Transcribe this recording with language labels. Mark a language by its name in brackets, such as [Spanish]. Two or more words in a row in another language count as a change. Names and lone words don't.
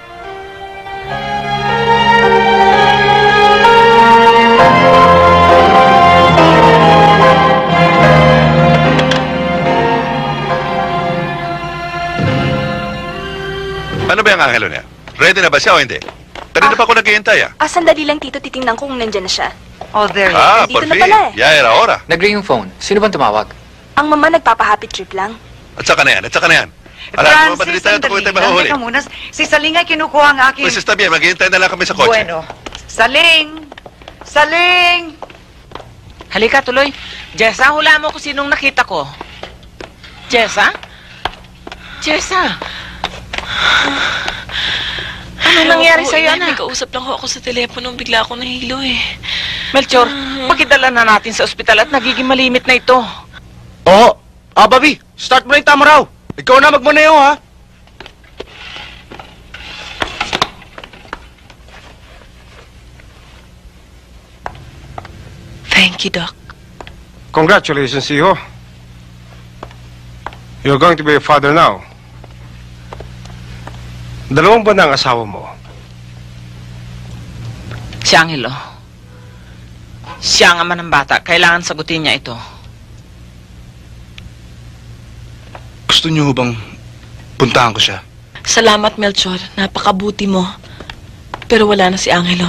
[Filipino] Ano ba yung Angelo niya? Ready na ba siya o hindi? Kanina pa ako naghihintay ah. Sandali lang, Tito. Titingnan ko kung nandyan na siya. [English] Oh, there he Ah, [Filipino] Nandito [Spanish] por [Filipino] na [Spanish] fin. [Filipino] pala eh. [Spanish] Ya era hora. [Filipino] Nag-ring yung phone. Sino bang tumawag? Ang mama nagpapa- [English] happy trip [Filipino] lang. At saka na yan, at saka na yan. Alam mo, madali tayo ito kung tayo mahuhuli. Teka muna. Si Saling ay kinukuha ang aking... [Spanish] Pues está bien, [Filipino] maghihintay na lang kami sa kotse. Bueno. Saling! Saling! Halika, tuloy. Jessa, hula mo kung sinong nakita ko. Jessa? Jessa! Ano nangyari sa'yo, May anak? kausap lang ho ako sa telepono. Bigla ako nahilo eh. Melchor, pakidala na natin sa ospital at nagiging malimit na ito. Oo. Bobby, start mo na yung tama raw. Ikaw na magmaneho, ha? [English] Thank you, Doc. Congratulations, Iho. You're going to be a father now. [Filipino] 2 buwan na ang asawa mo. Si Angelo. Siya ang ama ng bata. Kailangan sagutin niya ito. Gusto niyo bang puntahan ko siya? Salamat, Melchor. Napakabuti mo. Pero wala na si Angelo.